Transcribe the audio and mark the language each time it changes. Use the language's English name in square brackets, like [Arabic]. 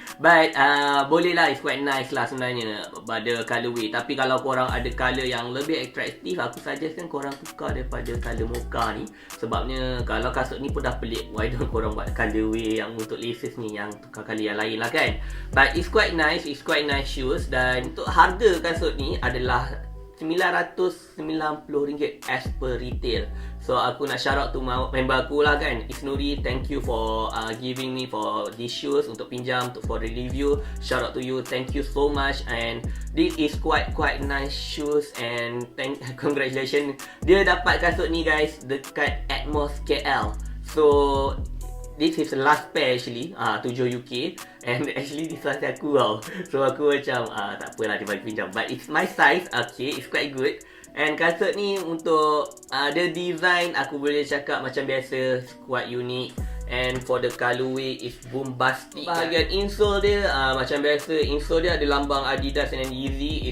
[Malay] But boleh lah, [English] it's quite nice [Malay] lah sebenarnya pada colorway. Tapi kalau korang ada color yang lebih atraktif, aku suggestkan korang tukar daripada color mocha ni. Sebabnya kalau kasut ni pun dah pelik, [English] why don't [Malay] korang buat colorway yang untuk laces ni, yang tukar color yang lain lah kan. [English] But it's quite nice shoes. [Malay] Dan untuk harga kasut ni adalah RM990 [English] as per retail. So [Malay] aku nak [English] shout out to member [Malay] aku lah kan, [English] Isnuri. Thank you for giving me for these shoes [Malay] untuk pinjam, [English] for the review. Shout out to you, thank you so much. And this is quite nice shoes and congratulations. [Malay] Dia dapat kasut ni guys dekat Atmos KL. [English] So this is the last pair actually, 7 UK. And actually this size [Malay] aku tau. So aku macam tak apalah dia bagi pinjam. [English] But it's my size, okay, it's quite good. And [Malay] kasut ni untuk [English] the design [Malay] aku boleh cakap macam biasa, [English] quite unique. And for the colorway is bombastic. [Malay] Bahagian insole dia macam biasa, insole dia ada lambang [English] Adidas and Yeezy.